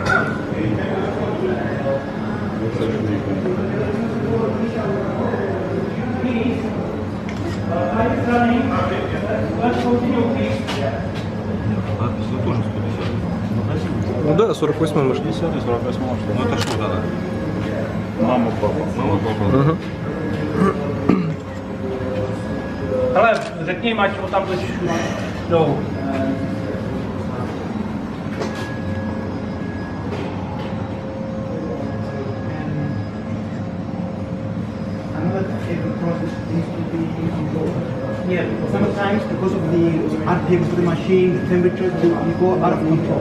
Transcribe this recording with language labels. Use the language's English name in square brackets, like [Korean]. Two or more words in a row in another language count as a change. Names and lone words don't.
[Russian] Ну да, 48 может. 50 и 48 может. Ну это что тогда? Мама, папа. Мама, папа. [Czech] Hele, řekni jim, ať ho tam teď jdou. [English] Yeah, sometimes because of the RPMs of the machine, the temperature, you go out of control.